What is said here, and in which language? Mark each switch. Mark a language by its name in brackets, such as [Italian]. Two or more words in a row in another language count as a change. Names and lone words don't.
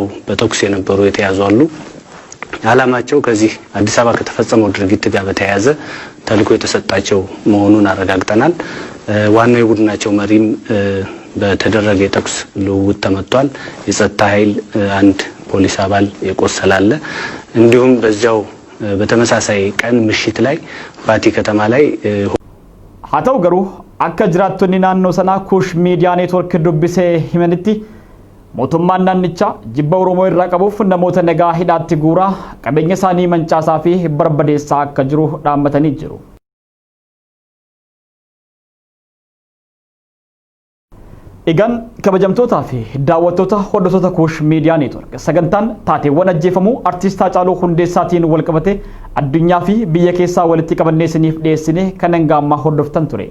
[Amharic] በተኩስ የነበሩ የተያዙ አሉ። ዓላማቸው ከዚህ አዲስ አበባ ከተፈጸመው ድርጊት ጋር በተያያዘ ተልኮ የተሰጣቸው መሆኑን አረጋግጠናል። ዋናው የቡድናቸው መሪም በተደረገ የተኩስ ልውውጥ ተመቷል። የጸጥታ ኃይል አንድ ፖሊስ አባል የቆሰለ አለ። እንዲሁም በዛው በተመሳሳይ ቀን ምሽት ላይ ባቲ ከተማ ላይ [Oromo] Haattuu garuu akka jiraattonni naannoo sanaa Kuush Miidiyaa Neetwork dubbisee himanitti mootummaan naannichaa jibba Oromoo irraa qabuuf namoota nagaa hidhaatti guuraa qabeenya isaanii mancaasaa fi barbadeessaa akka jiru dhaammatanii jiru. Egaan kabajamtootaa fi daawwattoota hordoftoota Kuush Miidiyaa Neetwork sagantaan taateewwan ajjeefamuu artiist Haacaaluu Hundeessaatiin wal qabate addunyaa fi biyya keessaa walitti qabannee isiniif dhiyeessine kan hanga ammaa hordoftan ture.